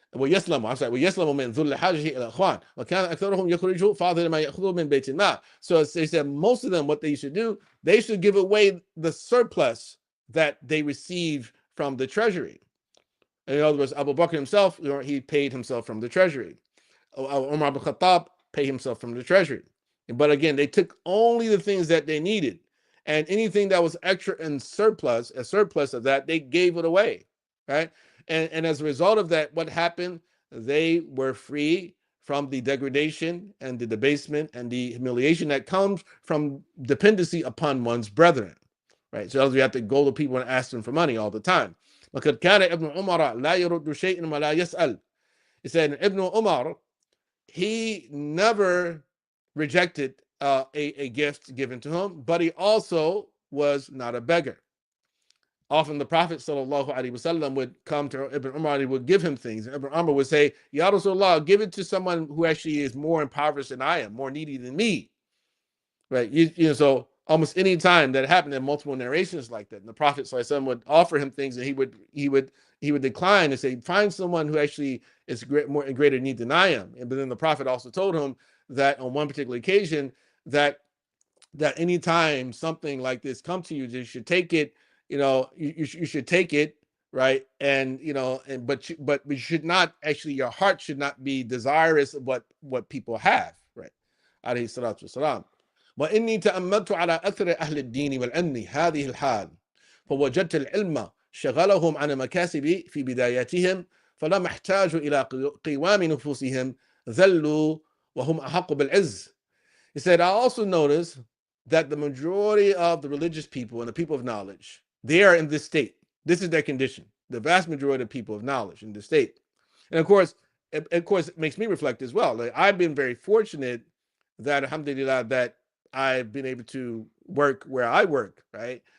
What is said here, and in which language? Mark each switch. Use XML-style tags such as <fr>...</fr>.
<ar>ويسلم من ذل الحاجة إلى الإخوان. وكان أكثرهم يخرج فاضل ما يأخذ من بيت المال.</ar> <en>So they said most of them, what they should do, they should give away the surplus that they receive from the treasury. In other words, Abu Bakr himself, he paid himself from the treasury. Umar ibn Khattab paid himself from the treasury. But again, they took only the things that they needed, and anything that was extra and surplus, a surplus of that, they gave it away, right? And as a result of that, what happened? They were free from the degradation and the debasement and the humiliation that comes from dependency upon one's brethren, right? So you have to go to people and ask them for money all the time.</en> <ar>لقد كان ابن عمر لا يرد شيئا ولا يسأل.</ar> <en>He said Ibn Umar, he never rejected a gift given to him, but he also was not a beggar. Often the Prophet ﷺ would come to Ibn Umar and he would give him things. And Ibn Umar would say, Ya Rasulullah, give it to someone who actually is more impoverished than I am, more needy than me. Right? So almost any time that happened in multiple narrations like that, and the Prophet ﷺ would offer him things and he would decline and say, find someone who actually is more in greater need than I am. But then the Prophet also told him that on one particular occasion that anytime something like this comes to you, you should take it. You should take it, right? And but you should not actually, your heart should not be desirous of what people have, right?</en> <ar>Alayhi salatu wasalam. وإني تأملت على أثر أهل الدين والعلم هذه الحال فوجدت العلم شغلهم عن المكاسب في بداياتهم فلم احتاجوا إلى قوام نفوسهم ذلوا وهم أحق بالعز.</ar> <en>He said, I also noticed that the majority of the religious people and the people of knowledge, they are in this state. This is their condition. The vast majority of people of knowledge in this state. And of course, it makes me reflect as well. Like, I've been very fortunate that, alhamdulillah, that I've been able to work where I work, right?</en>